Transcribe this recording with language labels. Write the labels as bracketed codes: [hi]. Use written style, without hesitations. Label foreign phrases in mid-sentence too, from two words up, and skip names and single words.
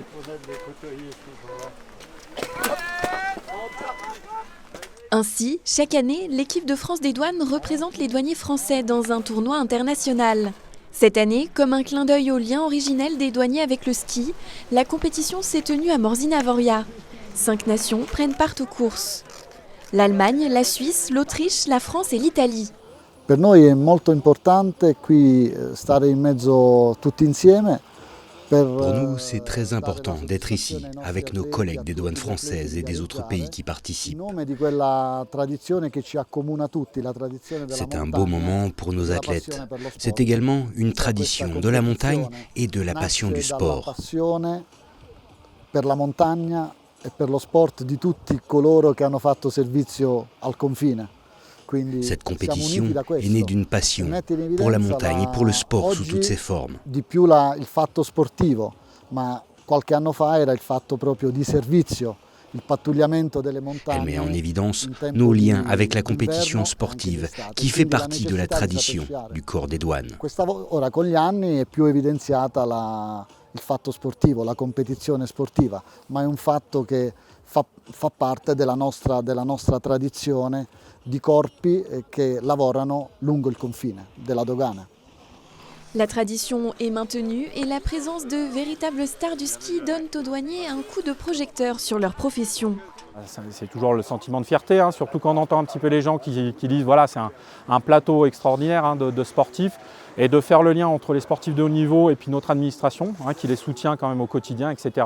[fr] Ainsi, chaque année, l'équipe de France des douanes représente les douaniers français dans un tournoi international. Cette année, comme un clin d'œil au lien originel des douaniers avec le ski, la compétition s'est tenue à Morzine-Avoria. 5 nations prennent part aux courses. L'Allemagne, la Suisse, l'Autriche, la France et l'Italie. [it] Per noi è molto importante qui stare in mezzo tutti insieme. [fr] Pour nous, c'est très important d'être ici, avec nos collègues des douanes françaises et des autres pays qui participent. C'est un beau moment pour nos athlètes. C'est également une tradition de la montagne et de la passion du sport. [it] Per la montagna e per lo sport di tutti coloro che hanno fatto servizio al confine. [fr] Cette compétition est née d'une passion pour la montagne et pour le sport sous toutes ses formes. [it] Di più il fatto sportivo, ma qualche anno fa era il fatto proprio di servizio, il pattugliamento delle montagne. [fr] Elle met en évidence nos liens avec la compétition sportive qui fait partie de la tradition du corps des douanes. [it] Ora con gli anni è più evidenziata il fatto sportivo, la competizione sportiva, ma è un fatto che fa parte della nostra tradizione di corpi che lavorano lungo il confine della dogana. [fr] La tradition est maintenue et la présence de véritables stars du ski donne aux douaniers un coup de projecteur sur leur profession. C'est toujours le sentiment de fierté, hein, surtout quand on entend un petit peu les gens qui disent voilà, c'est un plateau extraordinaire, hein, de sportifs, et de faire le lien entre les sportifs de haut niveau et puis notre administration, hein, qui les soutient quand même au quotidien, etc.